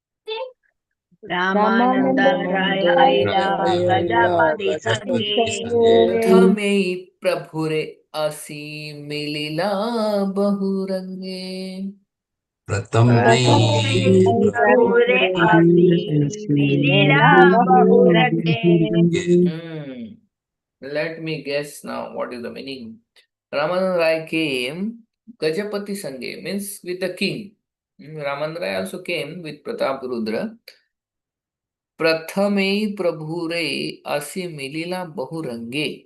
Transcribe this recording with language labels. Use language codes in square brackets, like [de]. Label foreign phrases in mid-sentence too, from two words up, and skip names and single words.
[or] ରାମାନନ୍ଦ ରାୟ ଆଇଲା ଗଜପତି ସଙ୍ଗେ ପ୍ରଥମେ ପ୍ରଭୁରେ ଆସି ମିଳିଲା ବହୁରଙ୍ଗେ. प्रथमे ପ୍ରଭୁରେ ଆସି ମିଳିଲା ବହୁରଙ୍ଗେ. [en] Let me guess now what is the meaning. Ramananda Rai came Gajapati Sange, means with the king. Ramananda Rai also came with Pratap Rudra. [or] ପ୍ରଥମେ ପ୍ରଭୁରେ ଆସି ମିଳିଲା ବହୁରଙ୍ଗେ.